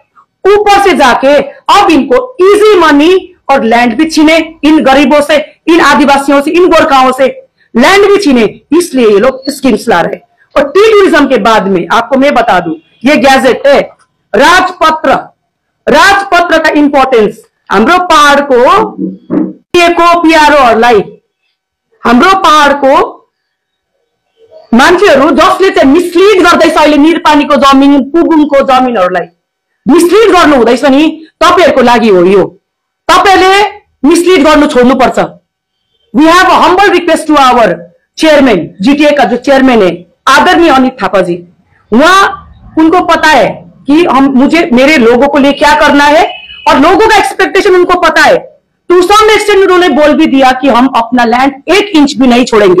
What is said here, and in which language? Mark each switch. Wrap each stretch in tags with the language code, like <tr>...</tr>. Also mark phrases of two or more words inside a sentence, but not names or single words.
<hi>ऊपर से जाके अब इनको</hi> <en>easy money</en> <hi>और लैंड भी छीने, इन गरीबों से, इन आदिवासियों से, इन गोरखाओं से लैंड भी छीने, इसलिए ये लोग स्कीम्स ला रहे हैं। और</hi> <en>tea tourism</en> <hi>के बाद में आपको मैं बता दूं, ये गैजेट है राजपत्र, राजपत्र का इंपोर्टेंस</hi> <ne>हाम्रो पहाड़ को पियारोहरूलाई, हाम्रो पहाड़को मान्छेहरू जसले चाहिँ मिसलिड गर्दैछ अहिले निरपानीको जमिन, पुगुङको जमिनहरूलाई मिसलिड गर्नु हुँदैछ नि, तपाईहरुको लागि हो यो। तपाईले मिसलिड गर्नु छोड्नुपर्छ।</ne> <en>We have a humble request to our chairman,</en> <hi>जीटीए का जो चेयरमैन है आदरणीय अनित थापा जी, वहां उनको पता है कि मुझे मेरे लोगों को लिए क्या करना है, और लोगों का एक्सपेक्टेशन उनको पता है।</hi> <en>to some extent</en> <hi>उन्होंने बोल भी दिया कि हम अपना लैंड 1 इंच भी नहीं छोड़ेंगे।</hi>